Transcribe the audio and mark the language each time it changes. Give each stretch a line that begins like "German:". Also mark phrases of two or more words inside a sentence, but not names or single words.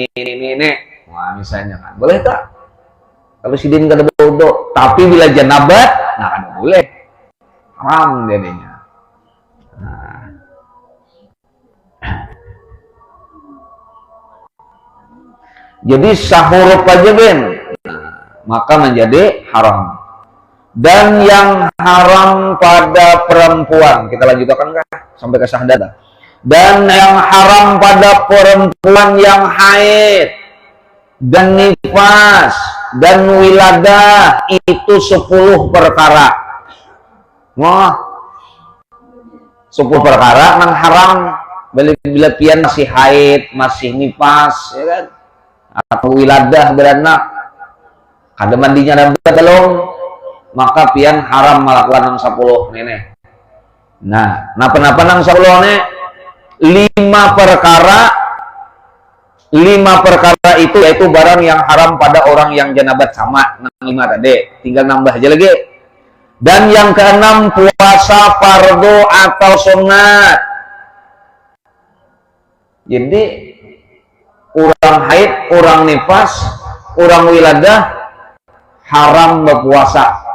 Indonesian: Wah, misalnya kan. Boleh tak? Kalau sidin kada berwudu, tapi bila janabat, nah kada boleh. Haram jadinya. Nah. Jadi sahuruf aja Ben, nah, maka menjadi haram. Dan yang haram pada perempuan, kita lanjutkan kah sampai ke syahadat. Dan yang haram pada perempuan yang haid dan nifas dan wiladah itu 10 perkara. Wah, 10 perkara yang haram bila pian masih haid, masih nifas, ya kan? Atau wiladah beranak, kada mandinya dan belum, maka pian haram melakukan 10 nenek. Nah,
Banjar: napa nang
Indonesian: 10 ne 5 perkara itu yaitu barang yang haram pada orang yang janabat sama 5 tadi, tinggal nambah aja lagi. Dan yang keenam puasa fardu atau sunat. Jadi orang haid, orang nifas, orang wiladah haram berpuasa.